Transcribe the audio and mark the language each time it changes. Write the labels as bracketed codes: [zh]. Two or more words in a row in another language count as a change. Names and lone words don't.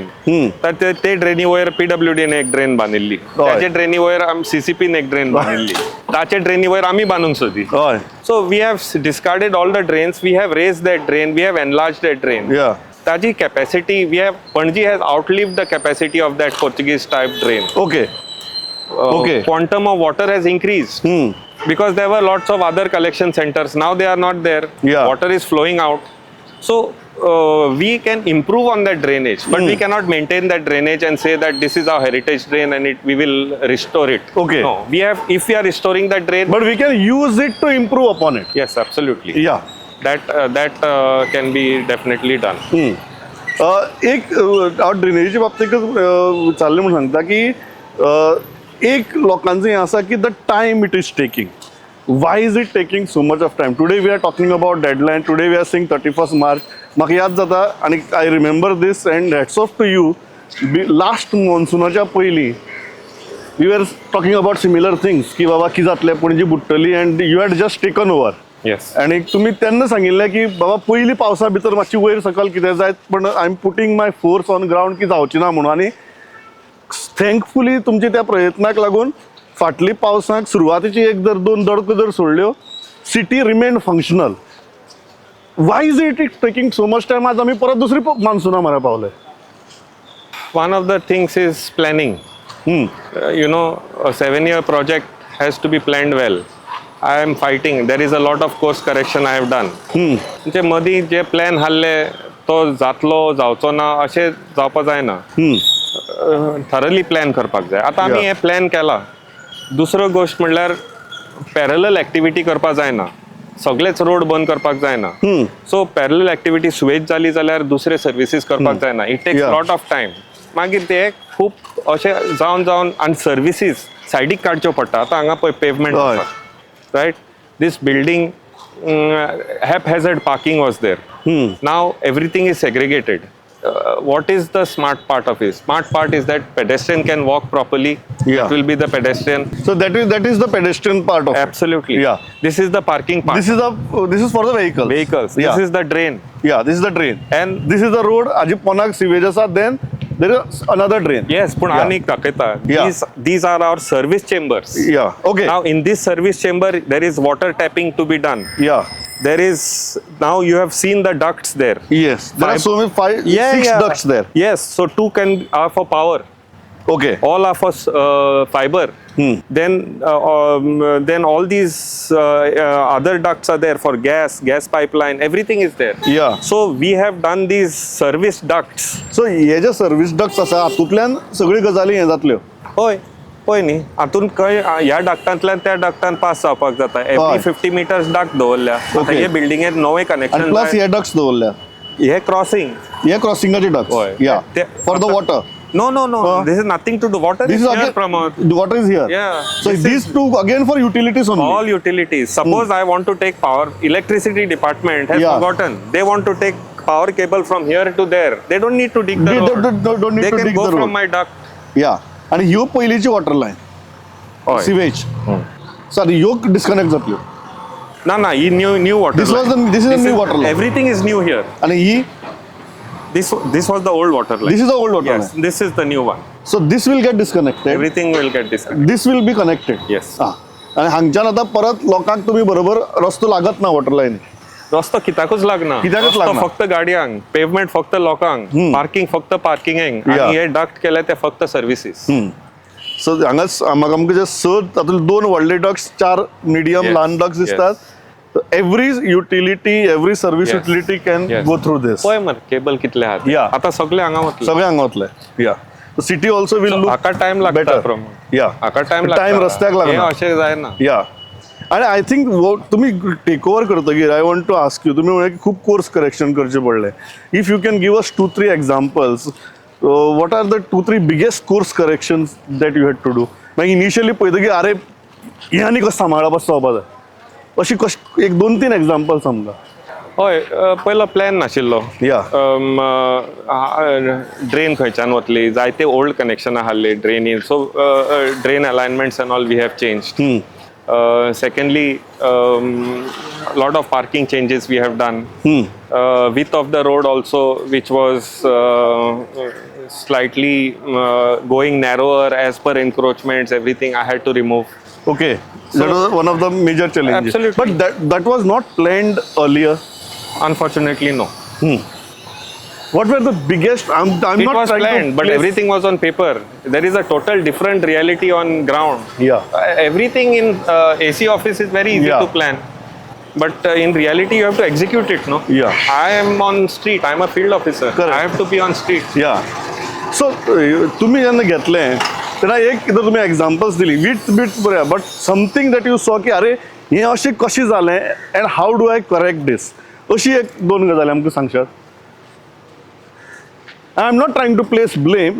[kok] तर ते ड्रेनी वयर PWDन एक ड्रेन बांदिल्ली. त्याचे ड्रेनी वयर CCPन एक ड्रेन बांदिल्ली. ताचे ड्रेनी वयर आमी बांदूंक सोदी. हय. [en] So we have discarded all the drains. We have raise that drain. We have enlarge that drain. या. [kok] ताजी कॅपॅसिटी [en] we have Panaji has outlived the capacity of that Portuguese type drain. ओके. Okay. Quantum of water has increased because there were lots of other collection centers. Now they are not there. Yeah. Water is flowing out. So we can improve on that drainage, but we cannot maintain that drainage and say that this is our heritage drain and we will restore it. Okay. No, if we are restoring that drain, But we can use it to improve upon it. yes, absolutely. या. That can be definitely done. [kok] एक हांव ड्रेनेजीच्या बाबतींत विचारलें म्हणून सांगता की एक लोकांचं हें आसा की [en] the time it is taking. Why is it taking so much of time? Today we are talking about deadline. Today we are seeing 31st March. [kok] म्हाका याद जाता आनी [en] I remember this and hats off to you. [kok] लास्ट मॉन्सुनाच्या पयलीं [en] we are talking about similar things [kok] की बाबा कितें जातलें, पणजी बुडटली, [en] And you had just taken over. Yes. [kok] आणि तुम्ही त्यांना सांगिल्लें की बाबा पयलीं पावसा भितर मातशी वयर सकयल कितें जायत, पण [en] I am putting my force on ground [kok] की जावची ना म्हणून. आनी थँकफुली तुमच्या त्या प्रयत्नाक लागून फाटली पावसाक सुरवातीची एक जर दोन दडको जर सोडल्यो, [en] city remain functional. Why is it taking so much time? [kok] आज आमी परत दुसरी मान्सुना मरे पावले. [en] One of the things is planning. A 7-year project has to be planned well. I am fighting. There is a lot of course correction I have done. [kok] म्हणजे मदीं जे प्लॅन हाडले तो जातलो जावचो ना अशें जावपा जायना. थरली प्लॅन करपाक जाय. आतां आमी हे प्लॅन केला. दुसरो गोश्ट म्हणल्यार पॅरलल एक्टिविटी करपाक जायना. सगळेच रोड बंद करपाक जायना. सो पॅरलल एक्टिविटी स्वेज जाली जाल्यार दुसरे सर्विसीस करपाक जायना. [en] It takes lot of time. [kok] मागीर ते खूब अशें जावन आनी सर्विसीस सायडीक काडच्यो पडटा. आतां हांगा पळय पेवमेंट आसा. [en] Right, this building haphazard parking was there. Now everything is segregated. What is the smart part of it? Smart part is that pedestrian can walk properly. Yeah. It will be the pedestrian. So that is the pedestrian part of it. Absolutely. Yeah. This is the parking part. This is for the vehicles. Vehicles. Yeah. This is the drain. Yeah, this is the drain. And this is the road. [kok] आजी पोनाक सिवेज आसा. [en] Then there is another drain. yes, पण Yeah. [kok] आनीक दाखयता. [en] Yeah. These are our service chambers. Yeah. Okay. Now in this service chamber there is water tapping to be done. Yeah. There is, now you have seen the ducts there. Yes. There are so many six ducts there. Yes, so 2 are for power. Okay. All are for fiber. Then all these other ducts are there for gas pipeline. Everything is there. Yeah. So we have done these service ducts. [kok] So हे जे [en] service ducts [kok] आसा हातूंतल्यान सगळी गजाली हे जातल्यो. होय न्ही. हातून खंय ह्या डक्टांतल्यान त्या डक्टान पास जावपाक जाता. [en] every 50 meters [kok] डक्ट दवरल्या. आता हे बिल्डिंगेत नवे कनेक्शन. आणि प्लस हे डक्ट्स दवरल्या. हे क्रॉसिंग. हे क्रॉसिंगाचे डक्ट्स. होय. या. ते- [en] For the water. No. This is nothing to do. Water This is is here, again, Pramod. the water is here. Yeah. So This these two again for utilities only. All utilities. Suppose I want to take power. Electricity department has Yeah. forgotten. They want to take power cable from here to there. They don't need to dig the They road. don't need they to can dig go the road. from my duct. [kok] या आणि ह्यो पयलींची [en] water line [kok] Oy. सिवेज सो आतां ह्यो डिस्कनेक्ट जातल्यो [en] No. New water. This was line. this is a new water line. Everything is new here. आणि ही This was the old water line. this is the old water Yes, line. this is the new one. So this will get disconnected. Everything will get disconnected. This will be connected. Yes. [kok] आणि हांगच्यान आतां परत लोकांक तुम्ही बरोबर रस्तो लागत ना [en] water line [kok] रस्तो कित्याकूच लागना कित्याकूच रस्तो लागना. फक्त गाडयांक पेवमेंट फक्त लोकांक पार्किंग फक्त पार्किंगेंक [en] Yeah. [kok] आणि हे डक्ट केले ते फक्त सर्विसीस सो हांगाच म्हाका आमकां जे स तातूंत 2 व्हडले डक्स 4 मिडियम [en] Yes. [kok] ल्हान डक्स दिसतात [en] every utility every service Yes. utility can Yes. go through this [kok] पळय मरे केबल कितले आहात [en] Yeah. [kok] आता सगळे हांगा वतले सगळे हांगा वतले या [en] city also will look [kok] हाका टाइम लागता [en] better. [kok] प्रमोद [en] या [kok] हाका टाइम टाइम रस्त्याक हे लागना अशें जायना [en] Ya and I think [kok] तुम्ही टेक ओव्हर करतकीर [en] I want to ask you [kok] तुम्ही म्हळें की खूप कोर्स करेक्शन करचे पडले [en] if you can give us 2-3 examples what are the 2-3 biggest course corrections that you had to do [kok] मागीर इनिशियली पळयतकीर आरे हें आनी कशें सांबाळप असो जावपा जाय अशी कशी एक 2-3 एक्झाम्पल्स आमकां हय पयलो प्लॅन नाशिल्लो [en] या [kok] ड्रेन खंयच्यान वतली जायते ओल्ड कनेक्शन आहले ड्रेनीन सो ड्रेन अलायनमेंट्स एंड ऑल [en] we have changed secondly lot of parking changes we have done width of the road also which was slightly going narrower as per encroachments everything I had to remove Okay that was one of the major challenges Absolutely. But that was not planned earlier unfortunately no What were the biggest? I'm it not was trying planned to but place- everything was on paper there is a total different reality on ground Yeah. everything in AC office is very easy Yeah. to plan but in reality you have to execute it no Yeah. I am on street I'm a field officer Correct. I have to be on street [kok] या सो तुम्ही जेन्ना घेतलें तेन्ना एक जर तुमी एग्जाम्पल्स दिली [en] वीट बीट बरें but something that you saw [kok] की अरे हें अशें कशें जालें [en] and how do I correct this [kok] अशी एक 2 गजाली आमकां सांगशात [en] I am not trying to place blame.